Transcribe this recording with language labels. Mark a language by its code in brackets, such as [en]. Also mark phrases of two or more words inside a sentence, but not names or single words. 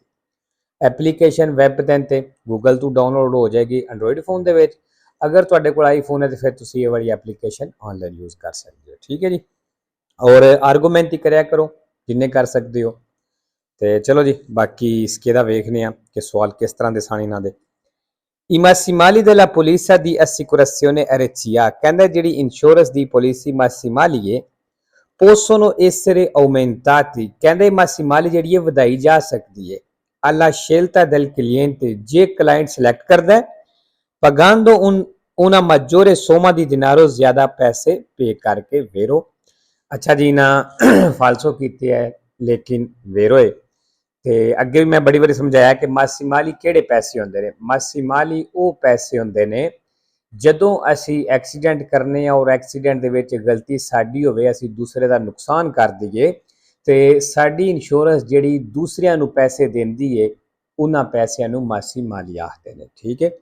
[pa] ਐਪਲੀਕੇਸ਼ਨ ਵੈਬ ਤੇ ਗੂਗਲ ਤੋਂ ਡਾਊਨਲੋਡ ਹੋ ਜਾਏਗੀ [en] Android phone [pa] ਦੇ ਵਿੱਚ। ਅਗਰ ਤੁਹਾਡੇ ਕੋਲ ਆਈਫੋਨ ਹੈ ਤਾਂ ਫਿਰ ਤੁਸੀਂ ਇਹ ਵਾਲੀ ਐਪਲੀਕੇਸ਼ਨ [en] online use [pa] ਕਰ ਸਕਦੇ ਹੋ, ਠੀਕ ਹੈ ਜੀ। ਔਰ ਆਰਗੂਮੈਂਟ ਹੀ ਕਰਿਆ ਕਰੋ ਜਿੰਨੇ ਕਰ ਸਕਦੇ ਹੋ। ਤੇ ਚਲੋ ਜੀ ਬਾਕੀ ਇਸਕੇ ਦਾ ਵੇਖਨੇ ਆ ਕਿ ਸਵਾਲ ਕਿਸ ਤਰ੍ਹਾਂ ਦੇ ਸਾਨ ਇਹਨਾਂ ਦੇ। [it] I massimali della polizia di assicurazione RCA, [pa] ਕਹਿੰਦਾ ਜਿਹੜੀ ਇੰਸ਼ੋਰੈਂਸ ਦੀ ਪਾਲਿਸੀ massimali ਹੈ [it] possono essere aumentati, [pa] ਕਹਿੰਦੇ massimali ਜਿਹੜੀ ਹੈ ਵਧਾਈ ਜਾ ਸਕਦੀ ਹੈ [it] alla scelta del cliente, [pa] ਜੇ ਕਲਾਇੰਟ ਸਿਲੈਕਟ ਕਰਦਾ ਹੈ [it] pagando una maggiore somma di denaro, [pa] ਜ਼ਿਆਦਾ ਪੈਸੇ ਪੇ ਕਰਕੇ vero। ਅੱਛਾ ਜੀ ਨਾ ਫਾਲਸੋ ਕੀਤੇ ਹੈ ਲੇਕਿਨ ਵੇਰੋ ਹੈ। ਤੇ ਅੱਗੇ ਵੀ ਮੈਂ ਬੜੀ ਵਾਰੀ ਸਮਝਾਇਆ ਕਿ ਮਾਸੀਮਾਲੀ ਕਿਹੜੇ ਪੈਸੇ ਹੁੰਦੇ ਨੇ। ਮਾਸੀਮਾਲੀ ਉਹ ਪੈਸੇ ਹੁੰਦੇ ਨੇ ਜਦੋਂ ਅਸੀਂ ਐਕਸੀਡੈਂਟ ਕਰਨੇ ਆ ਔਰ ਐਕਸੀਡੈਂਟ ਦੇ ਵਿੱਚ ਗਲਤੀ ਸਾਡੀ ਹੋਵੇ, ਅਸੀਂ ਦੂਸਰੇ ਦਾ ਨੁਕਸਾਨ ਕਰ ਦਈਏ ਤੇ ਸਾਡੀ ਇੰਸ਼ੋਰੈਂਸ ਜਿਹੜੀ ਦੂਸਰਿਆਂ ਨੂੰ ਪੈਸੇ ਦਿੰਦੀ ਏ, ਉਹਨਾਂ ਪੈਸਿਆਂ ਨੂੰ ਮਾਸੀਮਾਲੀ ਆਖਦੇ ਨੇ, ਠੀਕ ਹੈ।